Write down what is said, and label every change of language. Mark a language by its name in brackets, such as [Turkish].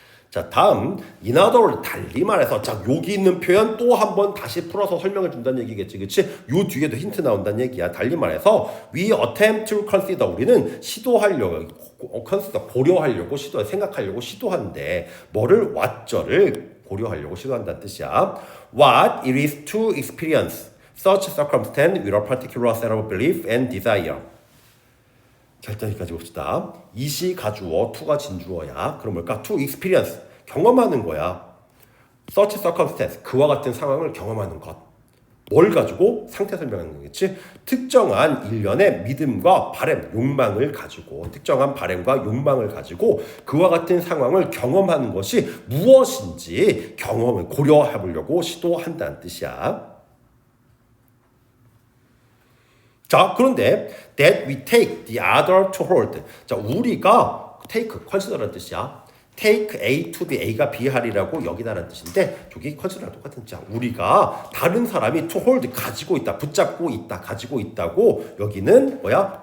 [Korean] 자, 다음 인하더를 달리 말해서, 자, 여기 있는 표현 또 한 번 다시 풀어서 설명을 준다는 얘기겠지, 그치? 요 뒤에도 힌트 나온다는 얘기야. 달리 말해서 [English] we attempt to consider, [Korean] 우리는 시도하려고, 고려하려고, 생각하려고 시도하는데 뭐를? what를 고려하려고 시도한다는 뜻이야. [English] What it is to experience such circumstance with a particular set of belief and desire. [Korean] 자, 일단 여기까지 봅시다. 이시 가주어, to가 진주어야. 그럼 뭘까? [English] to experience, [Korean] 경험하는 거야. [English] such circumstance, [Korean] 그와 같은 상황을 경험하는 것. 뭘 가지고? 상태 설명하는 거겠지? 특정한 일련의 믿음과 바램, 욕망을 가지고, 특정한 바램과 욕망을 가지고 그와 같은 상황을 경험하는 것이 무엇인지 경험을 고려해보려고 시도한다는 뜻이야. 자, 그런데 [English] that we take the other to hold. [Korean] 자, 우리가 take, consider라는 뜻이야. [English] take A to be [Korean] A가 B하리라고 여기다라는 뜻인데, 여기 consider랑 똑같은 뜻이야. 우리가 다른 사람이 [English] to hold, [Korean] 가지고 있다, 붙잡고 있다, 가지고 있다고, 여기는 뭐야?